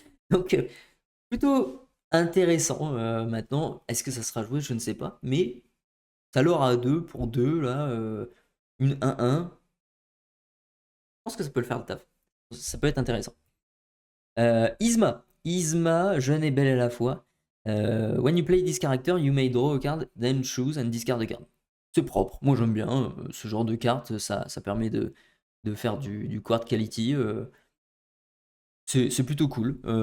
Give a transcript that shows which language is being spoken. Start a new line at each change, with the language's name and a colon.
French: Donc plutôt intéressant maintenant. Est-ce que ça sera joué? Je ne sais pas. Mais ça l'aura 2 pour 2 là, une 1-1. Je pense que ça peut le faire le taf. Ça peut être intéressant. Isma. Isma, jeune et belle à la fois.
English: When you play this character, you may draw a card, then choose and discard a card.
French: C'est propre. Moi j'aime bien ce genre de carte. Ça permet de faire du quad quality. C'est plutôt cool.